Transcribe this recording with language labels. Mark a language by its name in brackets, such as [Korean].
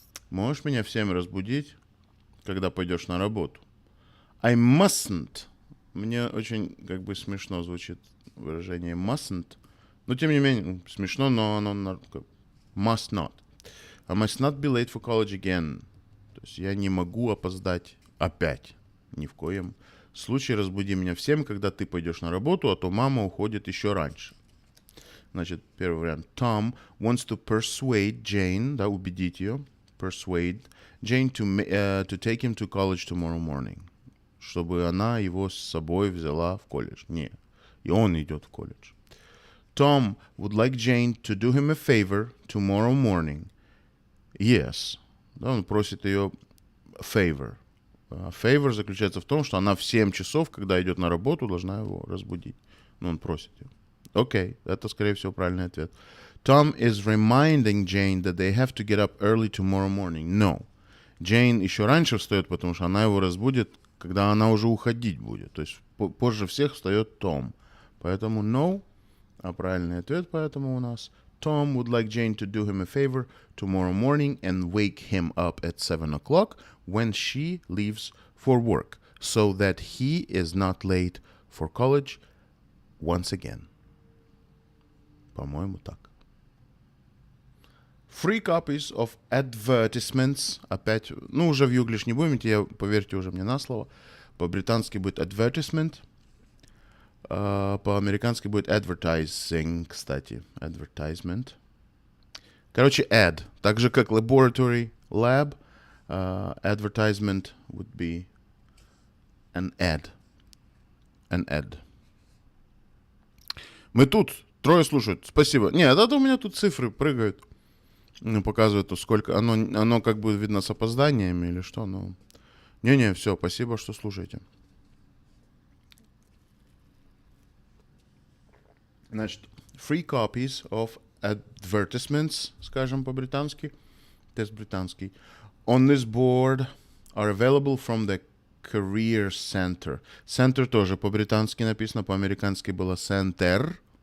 [Russian] Можешь меня в 7 разбудить, когда пойдешь на работу? [English] I mustn't. [Russian] Мне очень как бы смешно звучит выражение mustn't. Но тем не менее, смешно, но оно must not. [English] I must not be late for college again. [Russian] То есть я не могу опоздать опять. Ни в коем случае. Разбуди меня в 7, когда ты пойдешь на работу, а то мама уходит еще раньше. Значит, первый вариант. [English] Tom wants to persuade Jane, [Russian] да, убедить ее, [English] persuade Jane to take him to college tomorrow morning. [Russian] Чтобы она его с собой взяла в колледж. Не, и он идет в колледж. [English] Tom would like Jane to do him a favor tomorrow morning. Yes. [Russian] Да, он просит ее favor. Favor заключается в том, что она в 7 часов, когда идет на работу, должна его разбудить. Но он просит ее. Окей, это, скорее всего, правильный ответ. [English] Tom is reminding Jane that they have to get up early tomorrow morning. No. [Russian] Jane еще раньше встает, потому что она его разбудит, когда она уже уходить будет. То есть позже всех встает Том. Поэтому no. А правильный ответ поэтому у нас: [English] Tom would like Jane to do him a favor tomorrow morning and wake him up at 7 o'clock when she leaves for work, so that he is not late for college once again. [Russian] По-моему, так. [English] Free copies of advertisements. [Russian] Опять, ну, уже в юглиш не будем идти, поверьте уже мне на слово. По-британски будет advertisement. По-американски будет advertising, кстати. Advertisement. Короче, ad. Так же, как laboratory, lab. [English] Advertisement would be an ad. An ad. [Russian] Мы тут. 3 слушают. Спасибо. Нет, это у меня тут цифры прыгают. Показывают, сколько. Оно как бы видно с опозданиями или что. Но... Не-не, все, спасибо, что слушаете. Значит, [English] free copies of advertisements, [Russian] скажем по-британски. Тест британский. [English] On this board are available from the Career Center. [Russian] Center тоже по-британски написано, по-американски было center.